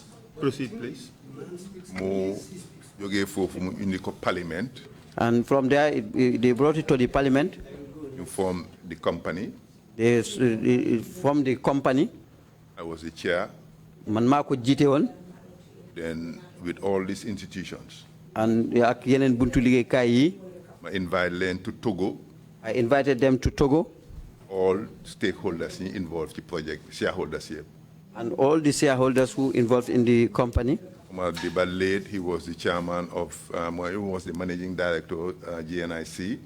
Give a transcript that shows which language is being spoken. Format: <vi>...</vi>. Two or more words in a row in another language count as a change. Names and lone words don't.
<en>Proceed please.</en> <wo>Mu jógee foofu mu indi ko parliament.</wo> <en>And from there they brought it to the parliament. You form the company. They formed the company. I was the chair.</en> <wo>Man mako jité won.</wo> <en>Then with all these institutions.</en> <wo>And ak yenen buntu liggéey kay yi.</wo> <en>I invited them to Togo. I invited them to Togo. All stakeholders involved in the project, shareholders here. And all the shareholders who involved in the company. Omar Diba he was the chairman of, he was the managing director of GNIC.</en>